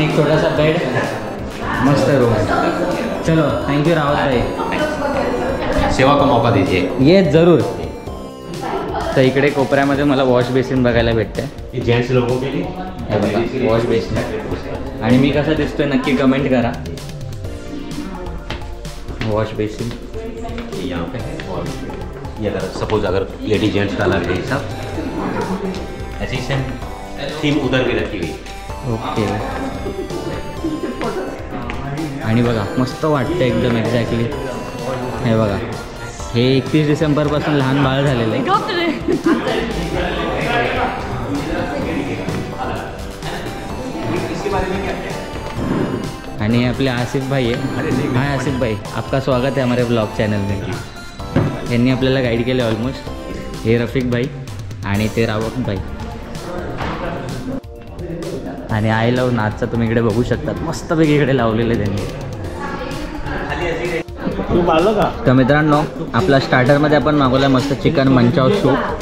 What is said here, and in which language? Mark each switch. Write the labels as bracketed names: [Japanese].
[Marathi] एक छोटासा बेड मस्त रूम. चलो थँक्यू रावत भाई. [Hindi] सेवा का मौका दीजिए. ये जरूर. [Marathi] तर इकडे कोपऱ्यामध्ये मला वॉश बेसिन बघायला भेटते. [Hindi] ये जेंट्स लोगों के लिए [Marathi] हे बघा वॉश बेसिन. आणि मी कसा दिसतोय नक्की कमेंट करा. [Hindi] वॉश बेसिन यहाँ पे है. और ये अगर सपोज अगर लेडी जेंट्स का अलग है सब ऐसी सेम थीम उधर भी रखी हुई. ओके. [Marathi] आणि बघा मस्त वाटतं एकदम एक्झॅक्टली. हे बघा हे 31 डिसेंबरपासून लहान बाळ झालेलं आहे. आणि आपले आसिफ भाई आहे. [Hindi] हाय आसिफ भाई आपका स्वागत है हमारे ब्लॉग चॅनल में. [Marathi] यांनी आपल्याला गाईड केले ऑलमोस्ट. हे रफिक भाई आणि ते रावत भाई. आणि आय लव नाचचा तुम्ही इकडे बघू शकतात. मस्तपैकी इकडे लावलेले त्यांनी. तर मित्रांनो आपला स्टार्टरमध्ये आपण मागवला मस्त चिकन मंचाव सूप.